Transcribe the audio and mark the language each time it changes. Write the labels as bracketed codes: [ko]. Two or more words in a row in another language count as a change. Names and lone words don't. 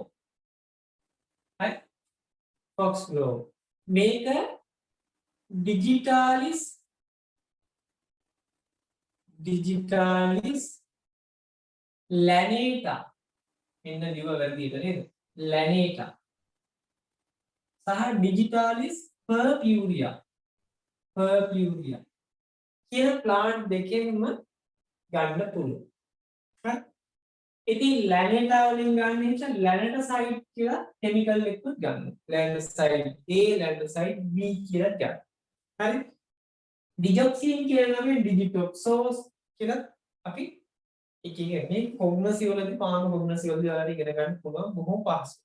[si] හරි? Foxglove. මේක digitalis lanata. එන්න දිව වැරදියට නේද? lanata. සහ digitalis purpurea. purpurea. කියන ප්ලාන්ට් දෙකෙන්ම ගන්න පුළුවන්. හරි? ඉතින් ලැනටා වලින් ගන්න නිසා ලැනටසයිඩ් කියලා කෙමිකල් එකකුත් ගන්නවා. ලැනටසයිඩ් A, ලැනටසයිඩ් B කියලා ගන්න. හරි? ඩිජොක්සින් කියන නමෙන් ඩිජිටොක්සෝස් කියලා අපි එකේ මේ කොග්නසි වලදී පාන කොග්නසි වලදී ඔයාලට ඉගෙන ගන්න පුළුවන් බොහොම පහසුයි.